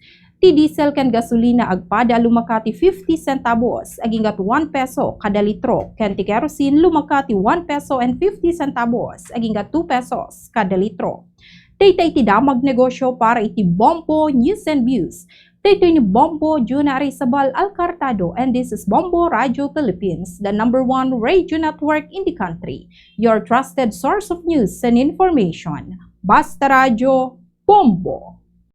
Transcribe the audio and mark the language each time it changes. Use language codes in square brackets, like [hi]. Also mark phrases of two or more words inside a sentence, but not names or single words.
[ilo] Ti diesel ken gasolina agpada lumakati 50 centavos agingat 1 peso kada litro ken ti kerosene lumakati 1 peso and 50 centavos agingat 2 pesos kada litro. Daytay ti damag negosyo para iti Bombo News and Views. Daytoy ni Bombo Junari Sabal Alcartado, [en] and this is Bombo Radio Philippines, the #1 radio network in the country. Your trusted source of news and information. Basta Radio Bombo.